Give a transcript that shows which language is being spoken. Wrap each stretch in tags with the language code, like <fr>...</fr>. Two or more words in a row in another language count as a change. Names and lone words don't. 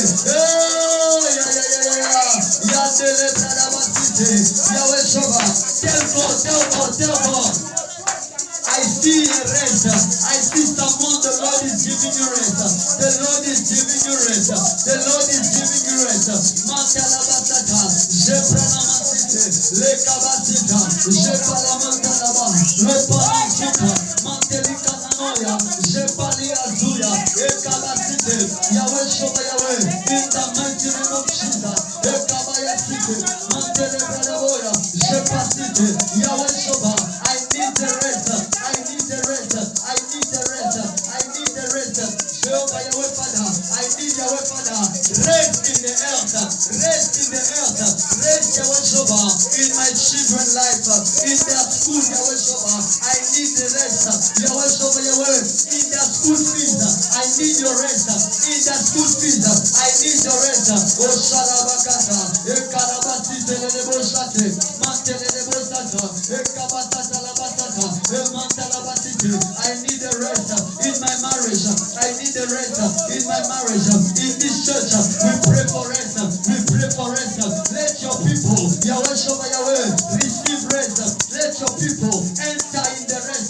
<en>Oh, yeah. Yandele Bradabasite, Yahweh Shama. Tell God, tell God, tell God. I see a rest. I see someone, the Lord is giving you rest. The Lord is giving you rest. The Lord is giving you rest. Mantalabasata, Jepranamasite, Lekabasita, Jepalamantalaba, Repanasuka, Mantelikananoya, Jepaliazuya, Ekabasite, Yahweh Shoba Yahweh, in the mighty name of Jesus, Ekabayasite, Mantelebradaboya, Jepasite, Yahweh Shoba, I need the rest. I need the rest. I need the rest. I need the rest. Jehovah Yahweh Father. I need Yahweh Father. Rest in the earth. Rest in the earth. Rest Yahweh Shoba in my children's life. In their school Yahweh Shoba. I need the rest. Yahweh Shoba Yahweh. In their school fees. I need your rest. In their school fees. I need your rest. Oh Shalabakata. Ekarabasi Telebosate. Mantelebosata. Ekabasata Labasata. I need a rest in my marriage. I need a rest in my marriage. In this church, we pray for rest. We pray for rest. Let your people, Yahweh Shema Yahweh, receive rest. Let your people enter in the rest.</en>